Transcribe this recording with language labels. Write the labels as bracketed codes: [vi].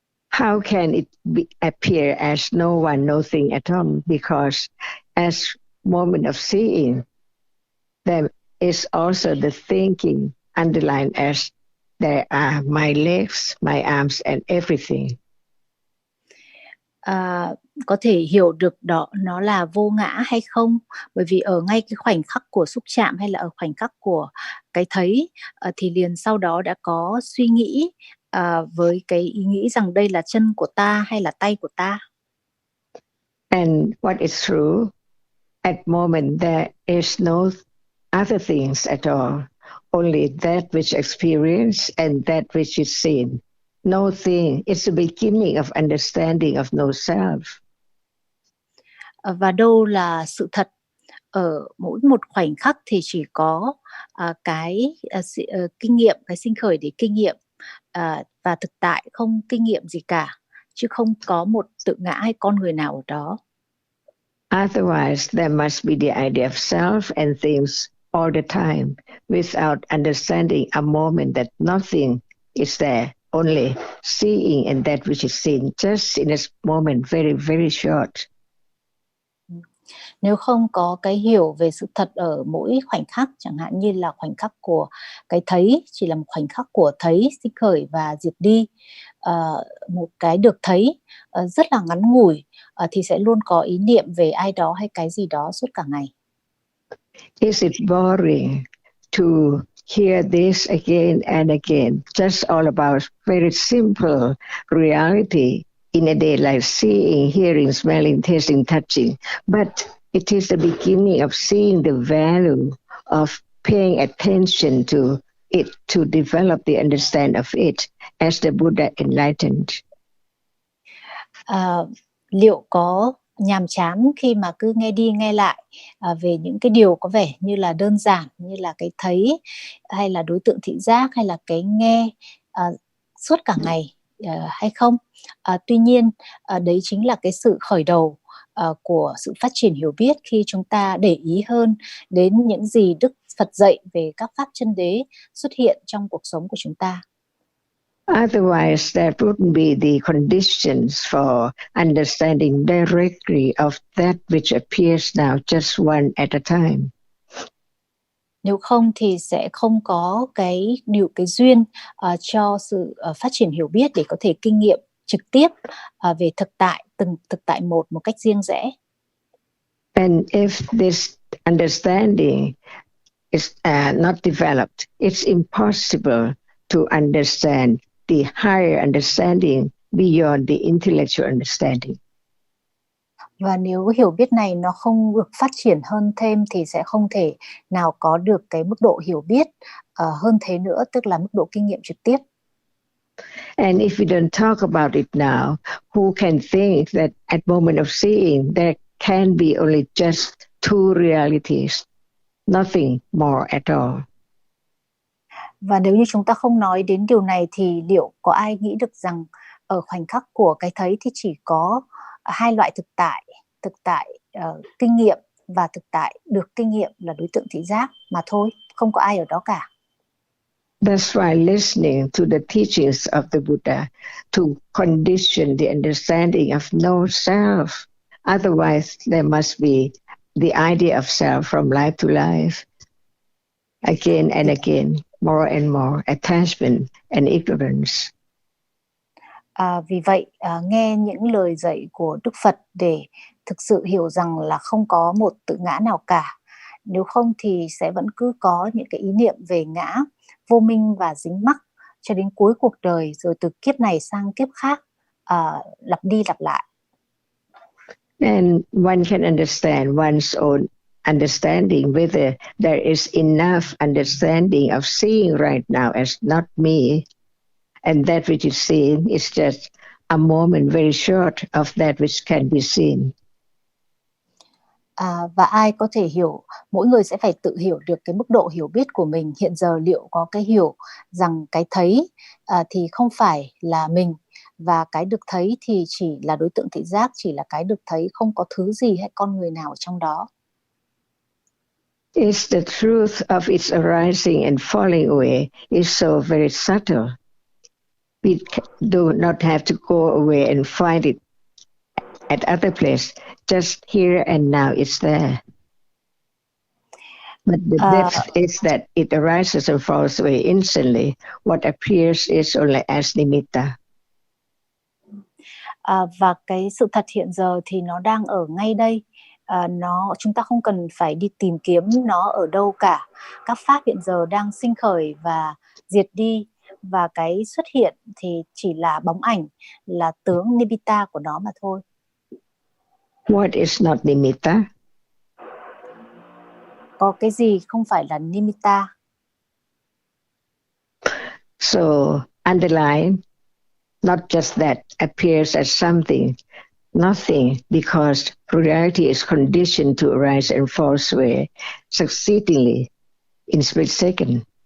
[en] How can it appear as no one, nothing at all? Because as moment of seeing, there is also the thinking underlined as there are my legs, my arms and everything. [vi] Có thể hiểu được đó nó là vô ngã hay không, bởi vì ở ngay cái khoảnh khắc của xúc chạm hay là ở khoảnh khắc của cái thấy thì liền sau đó đã có suy nghĩ với cái ý nghĩ rằng đây là chân của ta hay là tay của ta. [en] And what is true, at moment there is no other things at all, only that which experience and that which is seen. No thing, it's the beginning of understanding of no self. [vi] Và đâu là sự thật? Ở mỗi một khoảnh khắc thì chỉ có cái kinh nghiệm, cái sinh khởi để kinh nghiệm, và thực tại không kinh nghiệm gì cả, chứ không có một tự ngã hay con người nào ở đó. [en] Otherwise, there must be the idea of self and things all the time, without understanding a moment that nothing is there, only seeing and that which is seen, just in a moment, very, very short. [vi] Nếu không có cái hiểu về sự thật ở mỗi khoảnh khắc, chẳng hạn như là khoảnh khắc của cái thấy, chỉ là một khoảnh khắc của thấy, sinh khởi và diệt đi, một cái được thấy rất là ngắn ngủi, thì sẽ luôn có ý niệm về ai đó hay cái gì đó suốt cả ngày. [en] Is it boring to hear this again and again? Just all about very simple reality in a day, like seeing, hearing, smelling, tasting, touching. But it is the beginning of seeing the value of paying attention to it, to develop the understanding of it as the Buddha enlightened. [vi] Liệu có nhàm chán khi mà cứ nghe đi nghe lại về những cái điều có vẻ như là đơn giản, như là cái thấy hay là đối tượng thị giác hay là cái nghe suốt cả ngày hay không? Tuy nhiên đấy chính là cái sự khởi đầu của sự phát triển hiểu biết, khi chúng ta để ý hơn đến những gì Đức Phật dạy về các pháp chân đế xuất hiện trong cuộc sống của chúng ta. [en] Otherwise, there wouldn't be the conditions for understanding directly of that which appears now, just one at a time. [vi] Nếu không thì sẽ không có cái duyên cho sự phát triển hiểu biết để có thể kinh nghiệm trực tiếp về từng thực tại một cách riêng rẽ. [en] And if this understanding is not developed, it's impossible to understand the higher understanding beyond the intellectual understanding. [vi] Và nếu hiểu biết này nó không được phát triển hơn thêm thì sẽ không thể nào có được cái mức độ hiểu biết hơn thế nữa, tức là mức độ kinh nghiệm trực tiếp. [en] And if we don't talk about it now, who can think that at moment of seeing there can be only just two realities, nothing more at all? [vi] Và nếu như chúng ta không nói đến điều này thì liệu có ai nghĩ được rằng ở khoảnh khắc của cái thấy thì chỉ có hai loại thực tại kinh nghiệm và thực tại được kinh nghiệm là đối tượng thị giác mà thôi, không có ai ở đó cả. [en] That's why listening to the teachings of the Buddha to condition the understanding of no self. Otherwise, there must be the idea of self from life to life, again and again, more and more, attachment and ignorance. [vi] Vì vậy, nghe những lời dạy của Đức Phật để thực sự hiểu rằng là không có một tự ngã nào cả. Nếu không thì sẽ vẫn cứ có những cái ý niệm về ngã, vô minh và dính mắc cho đến cuối cuộc đời, rồi từ kiếp này sang kiếp khác, lặp đi lặp lại. [en] And one can understand one's own understanding, whether there is enough understanding of seeing right now as not me, and that which is seen is just a moment very short of that which can be seen. [vi] Và ai có thể hiểu, mỗi người sẽ phải tự hiểu được cái mức độ hiểu biết của mình hiện giờ, liệu có cái hiểu rằng cái thấy thì không phải là mình, và cái được thấy thì chỉ là đối tượng thị giác, chỉ là cái được thấy, không có thứ gì hay con người nào ở trong đó. [en] It's the truth of its arising and falling away is so very subtle. We do not have to go away and find it at other place. Just here and now it's there. But the depth is that it arises and falls away instantly. What appears is only as nimitta. [vi] Và cái sự thật hiện giờ thì nó đang ở ngay đây. Chúng ta không cần phải đi tìm kiếm nó ở đâu cả. Các pháp hiện giờ đang sinh khởi và diệt đi, và cái xuất hiện thì chỉ là bóng ảnh, là tướng nimitta của nó mà thôi. [en] What is not nimitta? [vi] Có cái gì không phải là nimitta? [en] So underline, not just that appears as something, nothing, because reality is conditioned to arise and fall away succeedingly in split second.